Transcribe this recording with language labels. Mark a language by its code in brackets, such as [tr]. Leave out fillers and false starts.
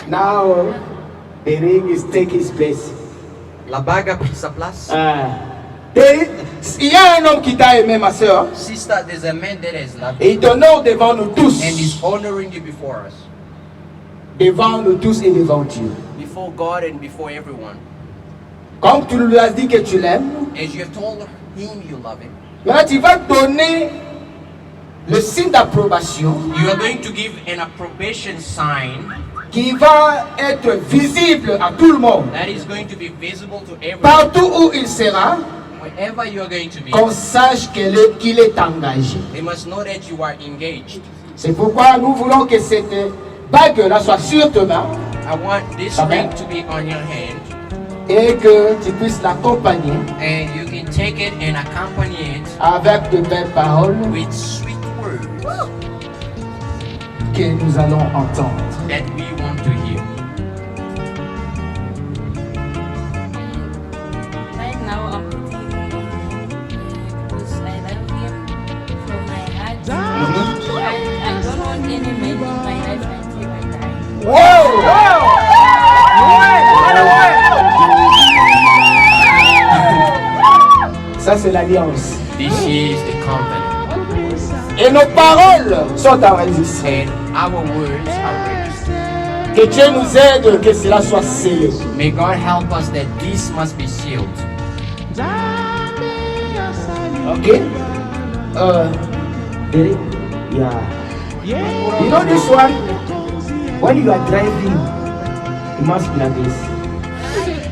[en] Now the ring is taking his place. [fr] La bague a pris sa place. Il y a un homme qui t'a aimé, ma soeur, [en] Sister, there's a man that has loved [fr] et il t'honore devant nous tous, [en] and is honoring you before us, [fr] devant nous tous et devant Dieu. [en] before God and before everyone. [fr] Comme tu lui as dit que tu l'aimes, [en] As you have told him you love him, [fr] maintenant tu vas donner le signe d'approbation [en] you are going to give an approbation sign [fr] qui va être visible à tout le monde. [en] that is going to be visible to everyone. [fr] Partout où il sera, [en] Wherever you are going to be, [fr] qu'on sache qu'il est engagé. [en] they must know that you are engaged. [fr] C'est pourquoi nous voulons que cette bague-là soit sur ta main [en] I want this Amen. ring to be on your hand, et que tu puisses l'accompagner and you can take it and accompany it avec de belles paroles with sweet words que nous allons entendre. that we want to hear. Right now I'm putting it on because I love him from my heart. I don't want any man in my life until I die. Wow! [fr] Ça, c'est l'alliance. [en] This is the covenant, [fr] Et nos paroles sont enregistrées. [en] and our words are registered. [fr] Que Dieu nous aide, que cela soit scellé. [en] May God help us that this must be sealed. Okay? Derek? Yeah. You know this one? When you are driving, you must be like this.